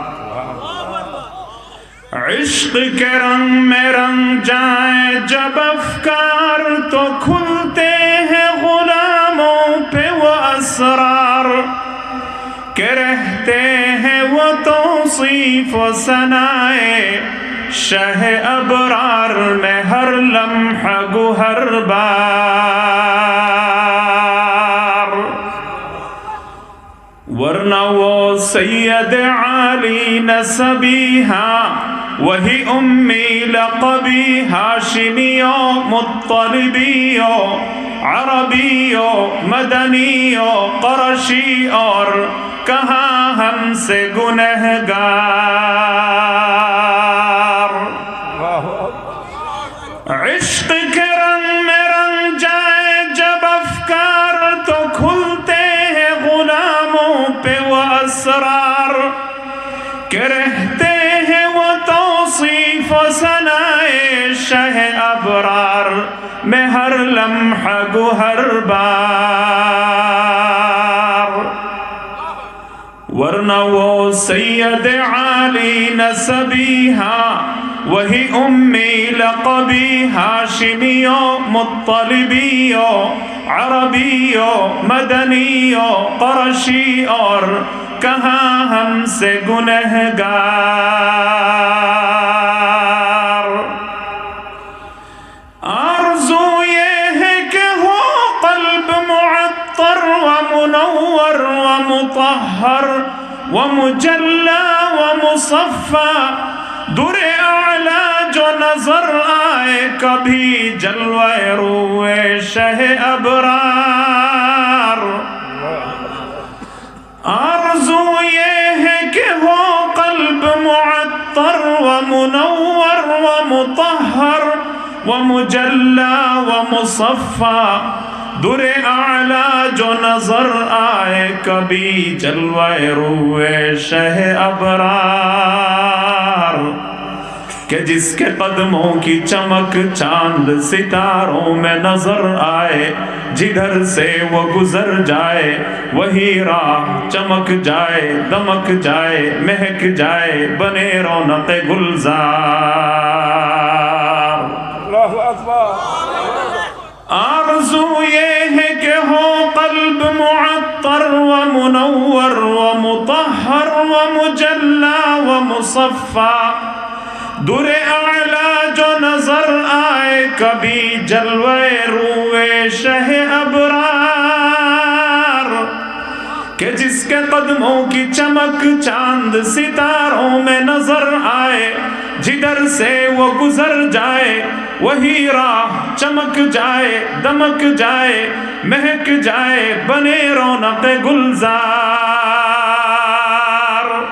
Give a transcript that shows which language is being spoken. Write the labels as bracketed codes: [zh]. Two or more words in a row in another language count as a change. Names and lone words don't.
[ur] عشق کے رنگ میں رنگ جائے جب افکار، تو کھلتے ہیں غلاموں پہ وہ اسرار کہ رہتے ہیں وہ توصیف ثنائے شہ ابرار میں ہر لمحہ گہر بار. ورنہ وہ سید عالی نسبیہا، وہی امی لقبی ہاشمیو مطلبیو عربیو مدنیو قرشی, اور کہاں ہم سے گنہگار. عشق کے رنگ میں رنگ جائے جب افکار، تو کھلتے ہیں غلاموں پہ وہ اسرار کہ رہتے ہیں وہ توصیف ثنائے شہ ابرار میں ہر لمحہ گہر بار. ورنہ وہ سید عالی نسبیہا، وہی امی لقبی ہاشمیو مطلبیو عربیو مدنیو قرشی, اور کہاں ہم سے گنہگار. آرزو یہ ہے کہ ہو قلب معطر و منور و مطہر و مجلا و مصفا، درِ اعلیٰ جو نظر آئے کبھی جلوے روئے شہ ابرار. آرزو یہ ہے کہ ہو قلب معطر و منور و مطہر و مجلا و مصفا، درِ اعلیٰ جو نظر آئے کبھی جلوائے روئے شہ ابرار کہ جس کے قدموں کی چمک چاند ستاروں میں نظر آئے جدھر سے وہ گزر جائے وہی راہ چمک جائے دمک جائے مہک جائے بنے رونق گلزار. [ar] الله أكبر. [ur] آرزو یہ ہے کہ ہو قلب معطر و منور و مطہر و مجلا و مصفا درِ اعلیٰ جو نظر آئے کبھی جلوے روئے شہ ابرار کہ جس کے قدموں کی چمک چاند ستاروں میں نظر آئے جدھر سے وہ گزر جائے وہی راہ چمک جائے دمک جائے مہک جائے بنے رونق گلزار.